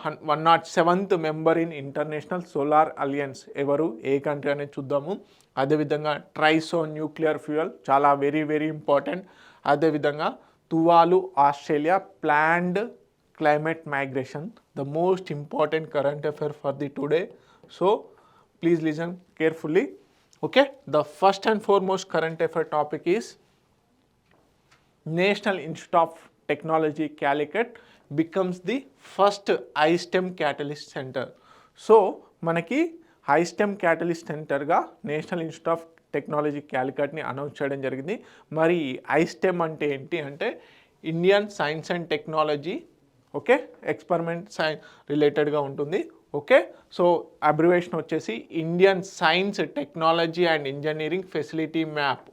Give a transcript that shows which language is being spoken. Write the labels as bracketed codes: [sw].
[te] 107th member in international solar alliance ఎవరు, ఏ country అనేది చూద్దాము. అదేవిధంగా ట్రైసో న్యూక్లియర్ ఫ్యూయల్ చాలా వెరీ వెరీ ఇంపార్టెంట్. అదేవిధంగా [en] Tuvalu Australia planned climate migration, the most important current affair for the today. So please listen carefully. Okay, the first and foremost current affair topic is National Institute of Technology Calicut becomes the first iSTEM Catalyst Center. [te] So మనకి iSTEM Catalyst Centerగా national institute of technology క్యాలికట్ని announce చేయడం జరిగింది. మరి iSTEM అంటే ఏంటి అంటే Indian science and technology okay experiment రిలేటెడ్గా ఉంటుంది. Okay, so abbreviation వచ్చేసి Indian science technology and engineering facility map.